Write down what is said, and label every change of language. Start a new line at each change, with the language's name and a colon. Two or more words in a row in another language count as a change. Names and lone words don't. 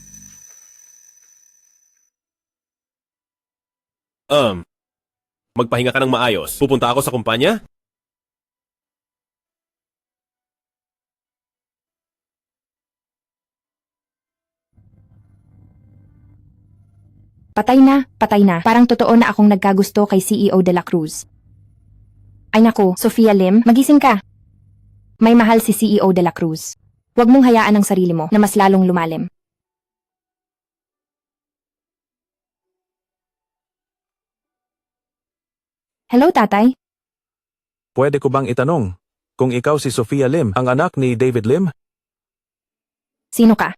Filipino: Magpahinga ka ng maayos. Pupunta ako sa kumpanya? Patay na. Parang totoo na akong nagkagusto kay CEO de la Cruz. Ay naku, Sofia Lim, magising ka. May mahal si CEO de la Cruz. Huwag mong hayaan ang sarili mo na mas lalong lumalim. Hello, tatay. Pwede ko bang itanong, kung ikaw si Sofia Lim, ang anak ni David Lim? Sino ka?